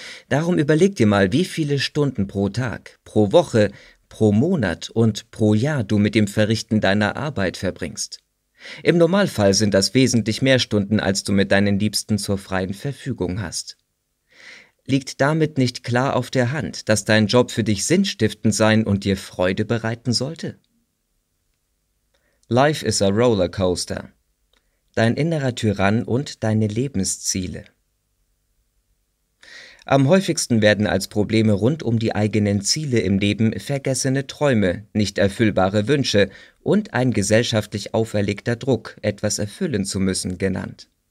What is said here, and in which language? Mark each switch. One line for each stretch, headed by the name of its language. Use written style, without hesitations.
German: Darum überleg dir mal, wie viele Stunden pro Tag, pro Woche, pro Monat und pro Jahr du mit dem Verrichten deiner Arbeit verbringst. Im Normalfall sind das wesentlich mehr Stunden, als du mit deinen Liebsten zur freien Verfügung hast. Liegt damit nicht klar auf der Hand, dass dein Job für dich sinnstiftend sein und dir Freude bereiten sollte?
English: Life is a rollercoaster.
German: Dein innerer Tyrann und deine Lebensziele. Am häufigsten werden als Probleme rund um die eigenen Ziele im Leben vergessene Träume, nicht erfüllbare Wünsche und ein gesellschaftlich auferlegter Druck, etwas erfüllen zu müssen, genannt.